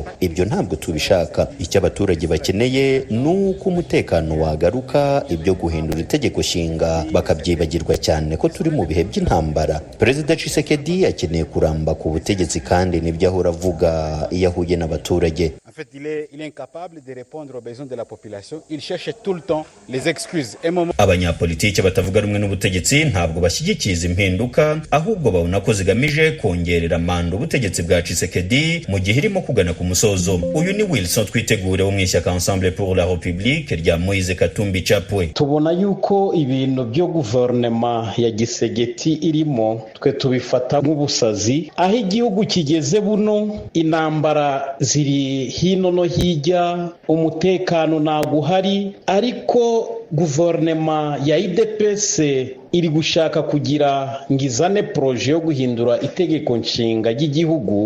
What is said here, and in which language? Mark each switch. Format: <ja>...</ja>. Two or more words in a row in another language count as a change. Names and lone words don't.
<rw>Ibyo ntabwo tubishaka. Icyo abaturage bakeneye ni uko umutekano wagaruka, ibyo guhindura itegeko nshinga bakabyibagirwa cyane ko turi mu bihe by'intambara. Perezida Tshisekedi akeneye kuramba ku butegetsi kandi nibyo ahora avuga iyo ahuye n'abaturage.</rw> <fr>En fait, il est incapable de répondre aux besoins de la population. Il cherche tout le temps les excuses.</fr> <rw>Abanyapolitiki batavuga rumwe n'ubutegetsi ntabwo bashyigikiye izi mpinduka, ahubwo babona ko zigamije kongerera manda ubutegetsi bwa Tshisekedi mu gihe irimo kugana ku musozo. Uyu ni Wilson Twitegure wo mu ishyaka Ensemble pour la République rya Moise Katumbi Chapwe. Tubona yuko ibintu byo guverinoma ya Gisegeti irimo twe tubifata nk'ubusazi, aho igihugu kigeze buno intambara ziri hino no hijya, umutekano ntago uhari, ariko guverinoma ya IDPS iri gushaka kugira ngizane proje yo guhindura itegeko nshinga ry'igihugu.</rw>